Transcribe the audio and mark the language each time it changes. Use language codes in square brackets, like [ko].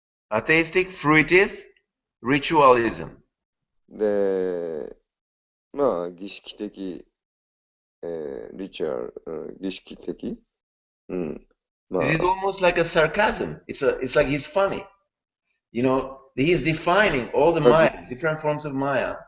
[en] Atheistic, fruitive, ritualism. [ja] で、儀式的、リチュアル、儀式的。 [en] This is almost like a sarcasm. It's like he's funny. You know, he is defining all the Maya, different forms of Maya.